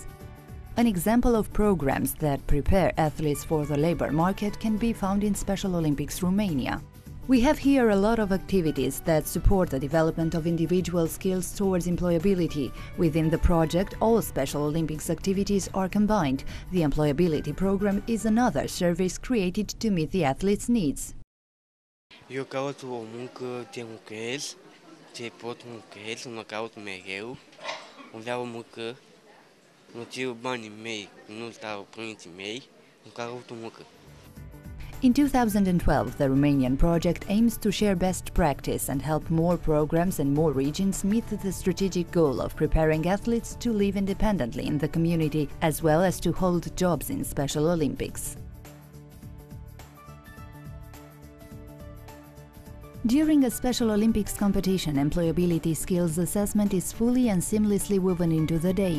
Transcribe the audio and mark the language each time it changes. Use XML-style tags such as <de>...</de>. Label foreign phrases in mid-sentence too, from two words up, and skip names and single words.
<en>An example of programs that prepare athletes for the labor market can be found in Special Olympics Romania. We have here a lot of activities that support the development of individual skills towards employability. Within the project, all Special Olympics activities are combined. The employability program is another service created to meet the athletes' needs.</en> <ro>Eu caut o muncă de lucrez, ce pot lucrez, nu caut mereu. Vreau o muncă, nu cer banii mei, nu stau părinții mei, nu caut o muncă.</ro> <en>In 2012, the Romanian project aims to share best practice and help more programs and more regions meet the strategic goal of preparing athletes to live independently in the community, as well as to hold jobs in Special Olympics. During a Special Olympics competition, employability skills assessment is fully and seamlessly woven into the day.</en>